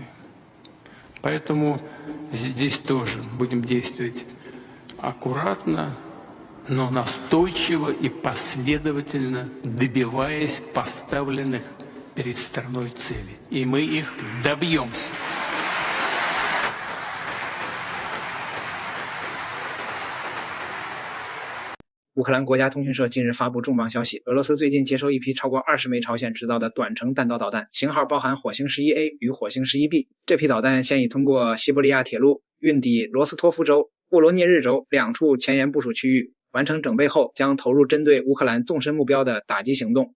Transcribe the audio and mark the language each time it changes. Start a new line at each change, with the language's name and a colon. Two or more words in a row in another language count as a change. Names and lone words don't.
Russian: Поэтому здесь тоже будем действовать аккуратно, но настойчиво и последовательно, добиваясь поставленных перед страной целей. И мы их добьемся.
Chinese: 乌克兰国家通讯社近日发布重磅消息，俄罗斯最近接收一批超过20枚朝鲜制造的短程弹道导弹，型号包含火星11A 与火星11B。这批导弹现已通过西伯利亚铁路运抵罗斯托夫州、沃罗涅日州2处前沿部署区域，完成整备后将投入针对乌克兰纵深目标的打击行动。